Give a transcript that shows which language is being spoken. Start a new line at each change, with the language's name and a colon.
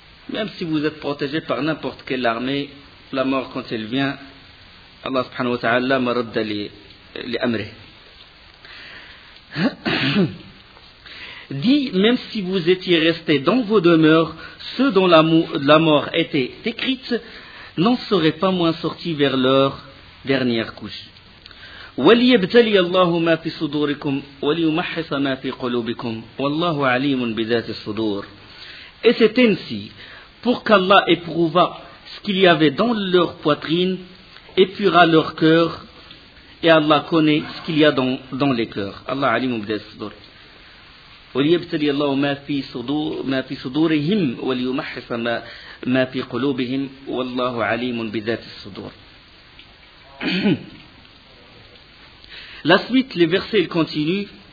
French: Même si vous êtes protégé par n'importe quelle armée, la mort quand elle vient, Allah subhanahu wa ta'ala
Arabic: ma radda l'amre.
French: Dit, même si vous étiez restés dans vos demeures, ceux dont la mort était écrite n'en seraient pas moins sortis vers leur dernière couche.
Arabic: وليبتلي الله ما في صدوركم وليمحص ما في قلوبكم والله عليم بذات الصدور.
French: Et c'est ainsi pour qu'Allah éprouva ce qu'il y avait dans leur poitrine, épura leur cœur, et Allah connaît ce qu'il y a dans les cœurs.
Arabic: Allah عليم بذات الصدور. وليبتلي الله ما في صدورهم وليمحص ما في قلوبهم والله عليم بذات الصدور.
French: La suite, les versets, ils continuent.